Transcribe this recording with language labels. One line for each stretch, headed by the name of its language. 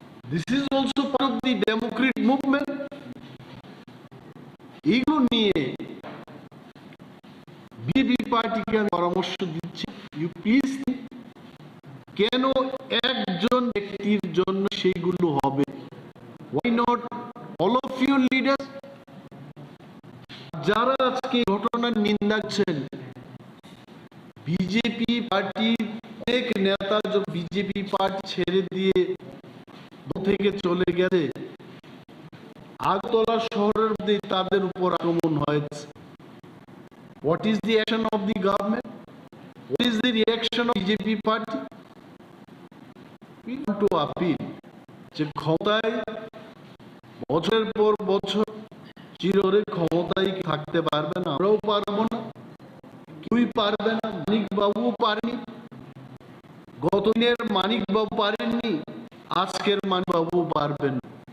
English: This is also part of the democratic movement.
Bangla: এগুলো নিয়ে BJP পার্টিকে আমি পরামর্শ দিচ্ছি,
English: you please,
Bangla: কেন একজন ব্যক্তির জন্য সেইগুলো হবে?
English: Why not all of you leaders?
Bangla: যারা আজকে ঘটনার নিন্দা করছেন, বিজেপি পার্টির অনেক নেতা বিজেপি পার্টি ছেড়ে দিয়ে থেকে চলে গেছে, আগরতলা শহরের মধ্যে তাদের উপর আক্রমণ হয়েছে।
English: What is the action of the government? What is the reaction of BJP party? We want to appeal
Bangla: যে ক্ষমতায় বছরের পর বছর চিররে ক্ষমতায় থাকতে পারবে না, আমরাও পারবো না, কেউই পারবে না। মানিক বাবুও পারেনি, গত দিনের মানিক বাবু পারেননি, আজকের মানিক বাবুও পারবেন না।